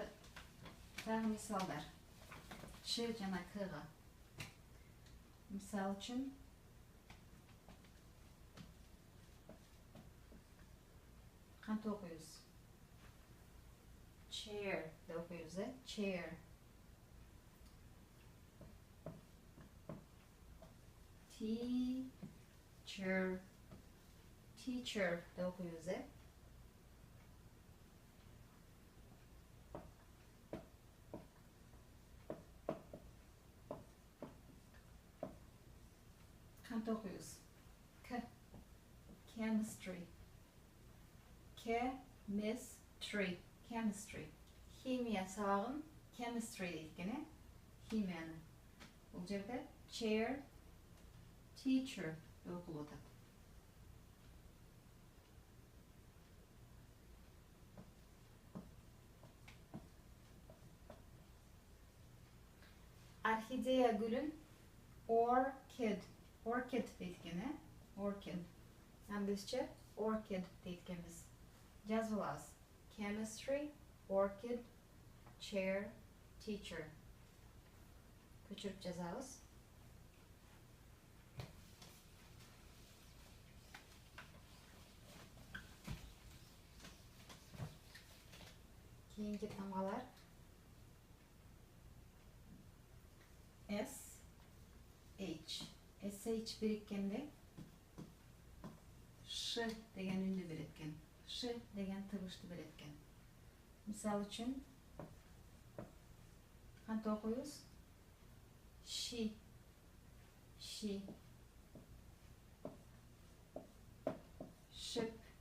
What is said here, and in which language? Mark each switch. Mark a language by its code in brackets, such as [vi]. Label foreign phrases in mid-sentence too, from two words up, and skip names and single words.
[ky] Дагы мисалдар. Ч жана Кга. Мисал үчүн кантип окуйбуз? Chair деп окуйбуз, [en] Chair. Teacher. [ky] Teacher деп окуйбуз, Кантип окуйбуз? К. [en] Chemistry. Chemistry. Chemistry. [ky] Химия сабагын chemistry дейт экен, химияны. Бул жерде [en] chair, teacher [ky] деп окулуп атат. Орхидея гүлүн orchid. Orchid дейт экен, Orchid. Англисче orchid дейт экенбиз. Жазып алабыз. [en] Chemistry, orchid, chair, teacher. [ky] Көчүрүп жазабыз. Кийинки тамгалар. [en] SH. [ky] SH бириккенде Ш деген үндү берет экен. Ш деген тыбышты берет экен. Мисал үчүн кантип окуйбуз? [en] She. She. Ship.